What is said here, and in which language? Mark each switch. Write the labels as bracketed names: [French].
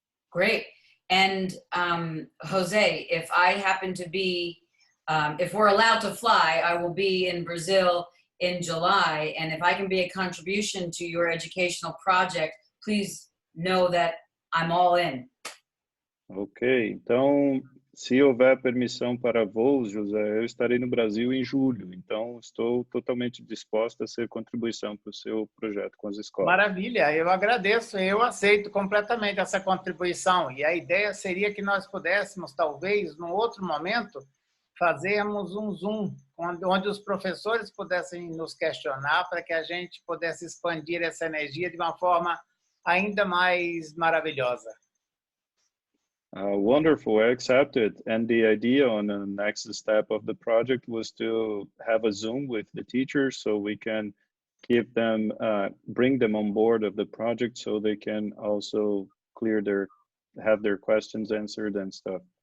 [English] Great. And Jose, if I happen to be, if we're allowed to fly, I will be in Brazil in July. And if I can be a contribution to your educational project, please know that I'm all in. [Portuguese] Ok, então, se houver permissão para voos, José, eu estarei no Brasil em julho. Então, estou totalmente disposta a ser contribuição para o seu projeto com as escolas. Maravilha, eu agradeço, eu aceito completamente essa contribuição. E a ideia seria que nós pudéssemos, talvez, num outro momento, fazermos um Zoom, onde os professores pudessem nos questionar para que a gente pudesse expandir essa energia de uma forma ainda mais maravilhosa. [English] Wonderful, I accept it. And the idea on the next step of the project was to have a Zoom with the teachers so we can keep them, bring them on board of the project so they can also have their questions answered and stuff.